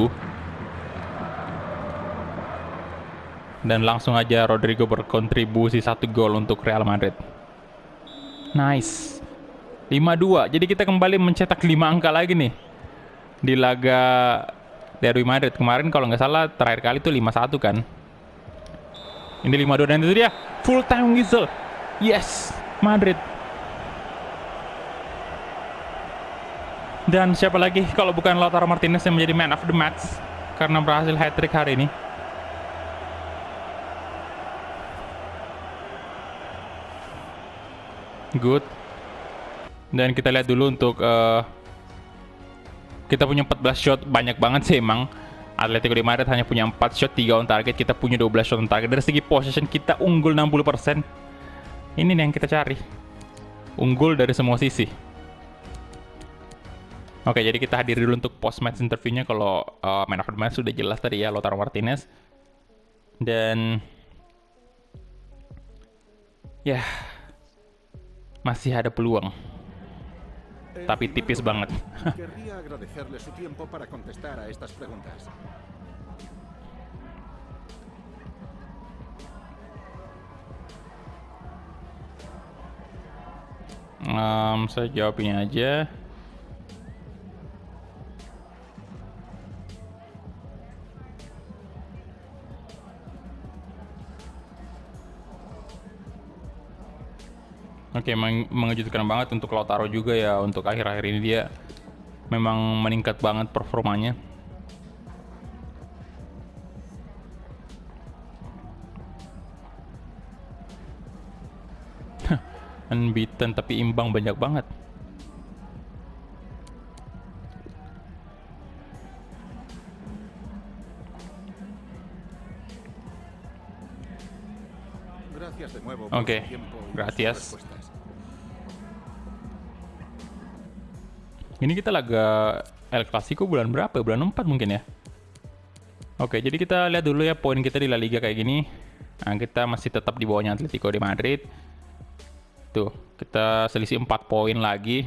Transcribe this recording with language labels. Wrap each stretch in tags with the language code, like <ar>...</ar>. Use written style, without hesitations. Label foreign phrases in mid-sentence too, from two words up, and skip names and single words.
<id>Dan langsung aja Rodrigo berkontribusi 1 gol untuk Real Madrid.</id> <en>Nice. 5-2.</en> <id>Jadi kita kembali mencetak 5 angka lagi nih. Di laga Derby Madrid. Kemarin kalau nggak salah terakhir kali itu 5-1 kan. Ini 5-2 dan itu dia</id> <en>full time whistle.</en> <id>Yes, Madrid. Dan siapa lagi kalau bukan Lautaro Martinez yang menjadi</id> <en>man of the match</en> <id>karena berhasil hat-trick hari ini.</id> <en>Good.</en> <id>Dan kita lihat dulu untuk kita punya 14 shot, banyak banget sih emang. Atletico de Madrid hanya punya 4 shot, 3</id> <en>on target,</en> <id>kita punya 12</id> <en>shot on target.</en> <id>Dari segi possession kita unggul 60%. Ini nih yang kita cari. Unggul dari semua sisi. Oke, jadi kita hadir dulu untuk</id> <en>post match interviewnya.</en> <id>Kalau</id> <en>man of the match</en> <id>sudah jelas tadi ya, Lautaro Martinez. Dan ya masih ada peluang, tapi tipis banget.</id> <es>Querría agradecerle su tiempo para contestar a estas preguntas.</es> <id>Saya jawab ini aja. Oke, mengejutkan banget untuk Lautaro juga ya. Untuk akhir-akhir ini dia memang meningkat banget performanya. Unbeaten tapi imbang banyak banget.</id> <es>Gracias de nuevo por</es> <id>Oke,</id> <es>su tiempo y gracias. sus respuestas.</es> <id>Ini kita laga El Clasico bulan berapa? Bulan 4 mungkin ya. Oke, jadi kita lihat dulu ya poin kita di La Liga kayak gini. Nah, kita masih tetap di bawahnya Atletico de Madrid. Tuh, kita selisih 4 poin lagi.</id>